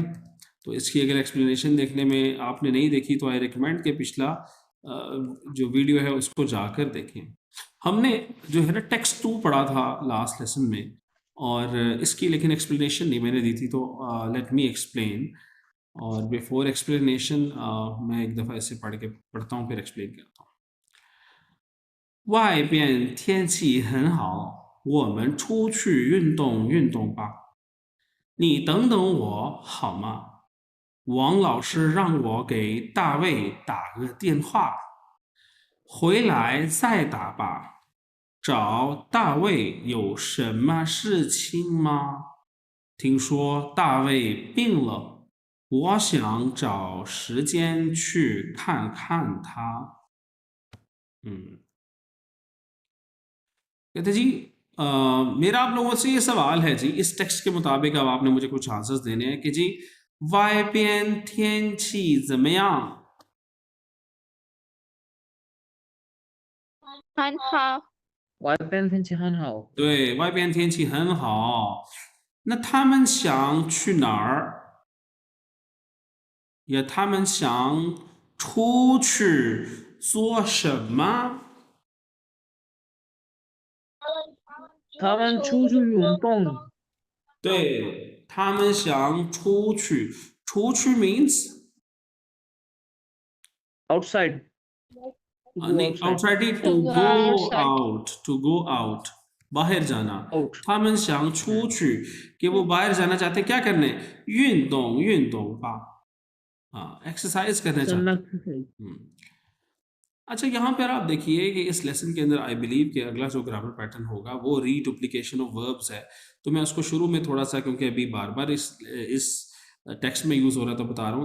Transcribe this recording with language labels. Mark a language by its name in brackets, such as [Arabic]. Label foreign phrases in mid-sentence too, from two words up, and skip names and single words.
[Hindi] तो इसकी अगर एक्सप्लेनेशन देखने में आपने नहीं देखी तो [English] I recommend [Hindi] कि पिछला जो वीडियो है उसको जाकर देखें। हमने जो है ना टेक्स्ट 2 पढ़ा था [English] last lesson [Hindi] में, और इसकी लेकिन एक्सप्लेनेशन नहीं मैंने दी थी, तो [English] let me explain. [Hindi] और [English] before explanation [Hindi] मैं एक दफ़ा इसे पढ़ता हूँ फिर एक्सप्लेन करता हूँ। [Chinese] 外边天气很好，我们出去运动运动吧。你等等我好吗？王老师让我给大卫打个电话，回来再打吧。找大卫有什么事情吗？听说大卫病了，我想找时间去看看他。 [Hindi] कहते जी मेरा आप लोगों से ये सवाल है जी, इस टेक्स्ट के मुताबिक अब आपने मुझे कुछ आंसर्स देने हैं कि जी [Chinese] 外边天气怎么样？很好。外边天气很好。对，外边天气很好。那他们想去哪儿？也他们想出去做什么？他们出去运动。对，他们想出去。 [English] 出去 means outside。 नहीं, outside ही to go out, to go out, [Hindi] बाहर जाना। [English] Out। [Chinese] 他们想出去 [Hindi] कि वो बाहर जाना चाहते हैं, क्या करने? [Chinese] 运动吧， [Hindi] एक्सरसाइज करना चाहते हैं। अच्छा, यहाँ पर आप देखिए कि इस लेसन के अंदर [English] I believe [Hindi] कि अगला जो [English] grammar pattern [Hindi] होगा वो [English] reduplication of verbs [Hindi] है। तो मैं उसको शुरू में थोड़ा सा, क्योंकि अभी बार बार इस टेक्स्ट में यूज हो रहा था, बता रहा हूँ।